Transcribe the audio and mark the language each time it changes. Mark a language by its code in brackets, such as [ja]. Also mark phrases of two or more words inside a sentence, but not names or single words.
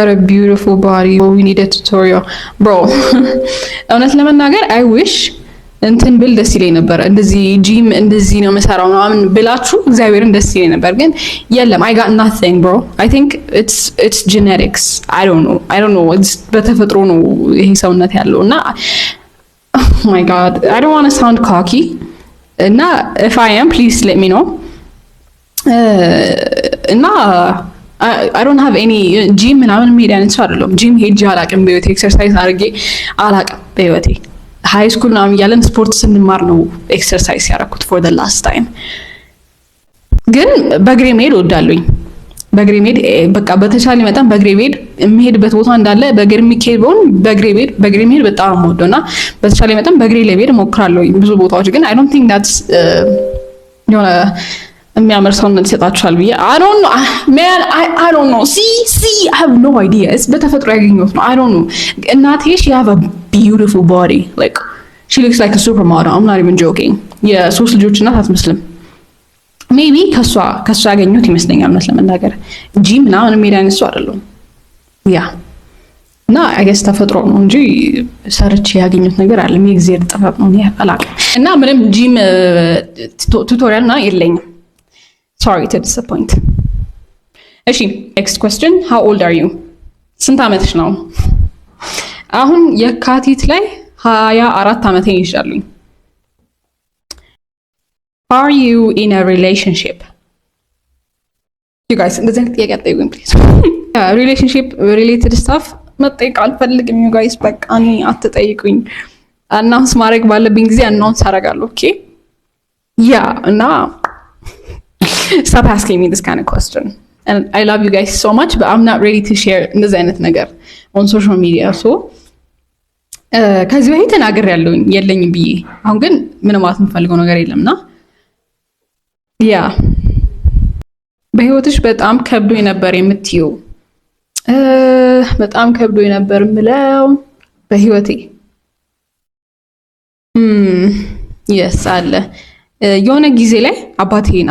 [en] got a beautiful body we need a tutorial bro [am] እውነት ለመናገር [en] I wish [am] እንትን ብል ደስ ይለኝ ነበር። እንደዚህ ጂም እንደዚህ ነው መሰራው ምናምን ብላችሁ እግዚአብሔርን ደስ ይለኝ ነበር፣ ግን የለም [en] I got nothing bro I think it's genetics I don't know it's [am] በተፈጥሮ ነው ይሄ ሰውነት ያለው እና [en] oh my God I don't want to sound cocky እና if I am please let me know [am] እና [en] I don't have any [am] ጂም ምናምን ሜዳ አይነት ሰው አይደለም። ጂም ሄጄ አላውቅም በህይወቴ ኤክሰርሳይዝ አድርጌ አላውቅም በህይወቴ። ሃይ ስኩል ምናምን እያለን ስፖርት ስንማር ነው ኤክሰርሳይዝ ያደረኩት [en] for the last time። [am] ግን በእግሬ መሄድ እወዳለሁኝ። በእግሬ መሄድ በቃ በተቻለ መጠን በእግሬ መሄድ የምሄድበት ቦታ እንዳለ በእግሬ የሚሄደውን በእግሬ መሄድ በጣም የምወደው እና በተቻለ መጠን በእግሬ ለመሄድ እሞክራለሁኝ ብዙ ቦታዎች። ግን [en] I don't think that's [am] የሆነ የሚያምር ሰውነት ይሰጣችኋል ብዬ [en] I don't know man I don't know see I have no idea it's [am] በተፈጥሮ ያገኘሁት ነው [en] I don't know እናቴ she have a beautiful body like she looks like a supermodel I'm not even joking [am] የሶስት ልጆች እናት አትመስልም maybe ከሷ ያገኘሁት ይመስለኛል እውነት ለመናገር ጂም ምናምን ሜዳ አይነሱ አይደለም ያ እና I guess ተፈጥሮ ነው እንጂ ሰርቼ ያገኘሁት ነገር አለ የእግዚአብሔር ጥበብ ነው አላውቅም እና ምንም ጂም ቱቶሪያል እና የለኝም [en] sorry to disappoint [am] እሺ [en] next question how old are you [am] ስንት ዓመትሽ ነው አሁን የካቲት ላይ 24 ዓመቴ ይሻሉኝ [en] are you in a relationship you guys [am] እንደዚህ ጥያቄ አትጠይቁኝ [en] please relationship related stuff [am] መጠየቅ አልፈልግም [en] you [am] guys በቃ እኔ አትጠይቁኝ አናውንስ ማድረግ ባለብኝ ጊዜ አናውንስ አደርጋለሁ ኦኬ ያ እና [en] stop asking me this kind of question and I love you guys so much but I'm not ready to share [am] እንደዚህ አይነት ነገር [en] on social media so [am] ከዚህ በፊት ተናግሬያለሁ የለኝም ብዬ አሁን ግን ምንም ማለት የምፈልገው ነገር የለምና ያ በህይወትሽ በጣም ከብዶኝ ነበር የምትይው በጣም ከብዶኝ ነበር ምለው በህይወቴ yes አለ የሆነ ጊዜ ላይ አባቴን